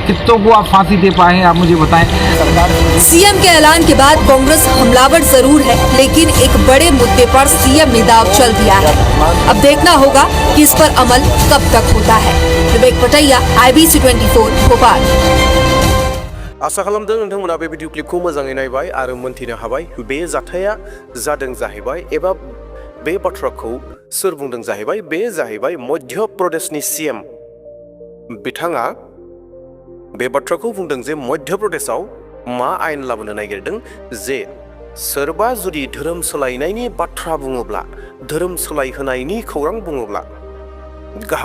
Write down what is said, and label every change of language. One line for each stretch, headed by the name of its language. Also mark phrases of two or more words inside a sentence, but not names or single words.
Hindi: कितनों को आप फांसी दे पाए हैं आप मुझे बताएं। सीएम के ऐलान के बाद कांग्रेस हमलावर जरूर है लेकिन एक बड़े मुद्दे पर सीएम ने दाव चल दिया है। अब देखना होगा कि इस पर अमल कब तक होता है। विवेक पटैया, IBC 24 भोपाल।
Bodo: आशा खालामदों नोंथांमोना बे
English: video clipखौ
Bodo: मोजाङै नायबाय आरो मोनथिनो हाबाय बे जाथाया जादों जाहैबाय एबा बे बाथ्राखौ सोर बुंदों जाहैबाय बे जाहैबाय मध्य प्रदेशनि सीएम बिथाङा बे बाथ्राखौ बुंदों जे मध्य प्रदेशआव मा आयेन लाबोनो नागिरदों जे सोरबा जुदि धोरोम सोलायनायनि बाथ्रा बुङोब्ला धोरोम सोलायहोनायनि खौरां बुङोब्ला गाहाम